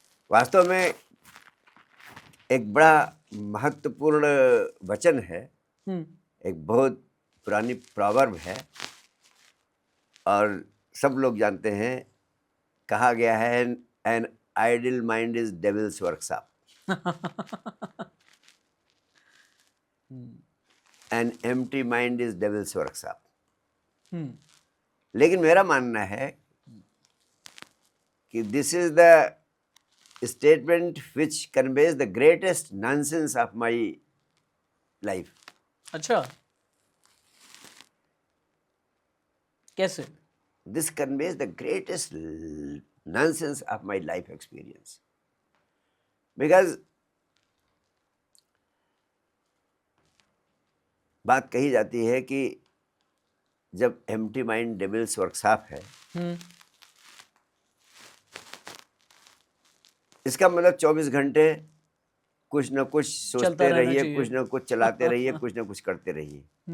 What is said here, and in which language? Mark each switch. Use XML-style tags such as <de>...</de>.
<hi>वास्तव में एक बड़ा महत्वपूर्ण वचन है, एक बहुत पुरानी प्रॉवर्ब है और सब लोग जानते हैं। कहा गया है</hi> <en>An idle mind is devil's workshop, an empty mind is devil's workshop.</en> <hi>लेकिन मेरा मानना है कि</hi> <en>This is the statement which conveys the greatest nonsense of my life.</en> <hi>अच्छा। कैसे?</hi> <en>This conveys the greatest nonsense of my life experience. Because</en> <hi>बात कही जाती है कि जब एम्प्टी माइंड डेविल्स वर्कशॉप है, इसका मतलब 24 घंटे कुछ ना कुछ सोचते रहिए, कुछ ना कुछ चलाते रहिए, कुछ ना कुछ करते रहिए।</hi>